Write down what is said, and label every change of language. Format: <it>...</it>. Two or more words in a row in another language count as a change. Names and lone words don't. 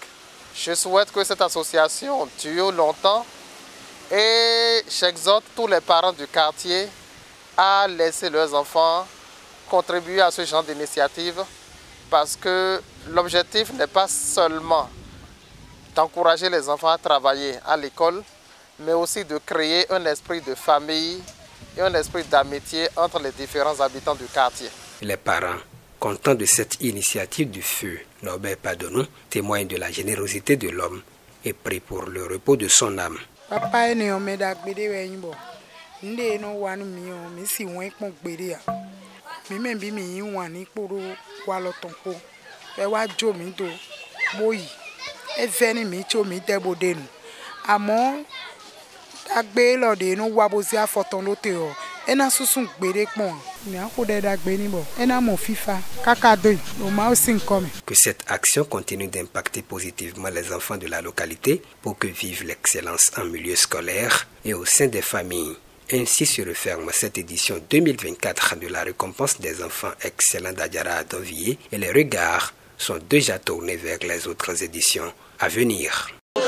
<fr>Je souhaite que cette association dure longtemps et j'exhorte tous les parents du quartier à laisser leurs enfants contribuer à ce genre d'initiative parce que l'objectif n'est pas seulement d'encourager les enfants à travailler à l'école, mais aussi de créer un esprit de famille et un esprit d'amitié entre les différents habitants du quartier. Les parents, contents de cette initiative du feu Norbert Padonou, témoignent de la générosité de l'homme et prient pour le repos de son âme.</fr> <fon>Papa ne omeda gbede wenbo nde no wanu mi o mi si won pon gbede a mi me bi mi wan ni poro wa lo tonpo e wa jo mi do boyi e veni mi cho mi debode nu amo agbe lo de no wa bo si afoton lo te o e na susun gbede pon ni a ko de da gbe ni bo e na mo fifa kaka do o ma o sin come.</fon> <fr>Que cette action continue d'impacter positivement les enfants de la localité pour que vive l'excellence en milieu scolaire et au sein des familles. Ainsi se referme cette édition 2024 de la récompense des enfants excellents d'Adiara à Dovier et les regards sont déjà tournés vers les autres éditions à venir.</fr>